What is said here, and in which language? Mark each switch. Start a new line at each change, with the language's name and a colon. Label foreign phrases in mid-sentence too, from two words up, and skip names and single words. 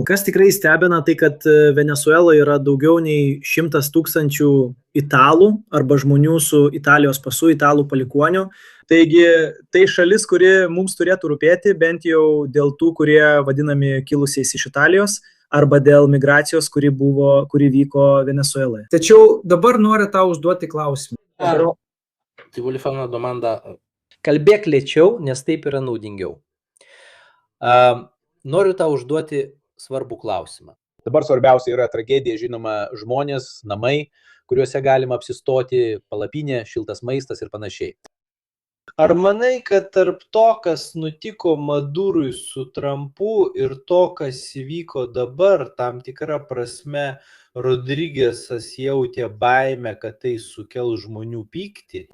Lithuanian: Kas tikrai stebina, tai kad Venesueloje yra daugiau nei 100 000 italų arba žmonių su Italijos pasu, italų palikuonių. Taigi tai šalis, kuri mums turėtų rūpėti, bent jau dėl tų, kurie vadinami kilusiais iš Italijos, arba dėl migracijos, kuri vyko Venezueloje. Tačiau dabar noriu tau užduoti klausimą.
Italian: Tai voglio fare una domanda.
Lithuanian: Kalbėk lėčiau, nes taip yra naudingiau. Noriu tau užduoti svarbų klausimą. Dabar svarbiausia yra tragedija, žinoma, žmonės, namai, kuriuose galima apsistoti, palapinė, šiltas maistas ir panašiai. Ar manai, kad tarp to, kas nutiko Madurui su Trumpu ir to, kas įvyko dabar, tam tikra prasme Rodrigesas jautė baimę, kad tai sukel žmonių pyktį?